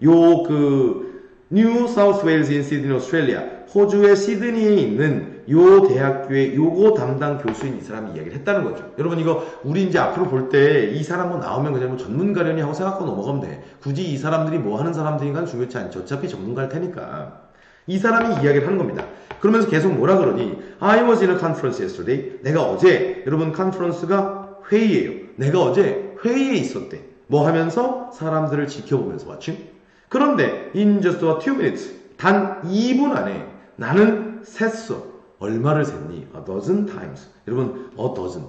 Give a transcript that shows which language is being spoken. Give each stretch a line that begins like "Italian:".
Korean: 요 뉴 사우스 웨일즈 인 시드니 오스트레일리아 호주의 시드니에 있는 요 대학교의 요거 담당 교수인 이 사람이 이야기를 했다는 거죠. 여러분 이거 우리 이제 앞으로 볼 때 이 사람 뭐 나오면 그냥 뭐 전문가려니 하고 생각하고 넘어가면 돼. 굳이 이 사람들이 뭐 하는 사람들인가는 중요치 않죠. 어차피 전문가일 테니까. 이 사람이 이야기를 하는 겁니다. 그러면서 계속 뭐라 그러니
English: I was in a conference yesterday.
Korean: 내가 어제 여러분 컨퍼런스가 회의예요. 내가 어제 회의에 있었대. 뭐 하면서 사람들을 지켜보면서 왔지. 그런데
English: in just a 2 minutes
Korean: 단 2분 안에 나는 셌어. 얼마를 셌니?
English: A dozen times.
Korean: 여러분, a dozen.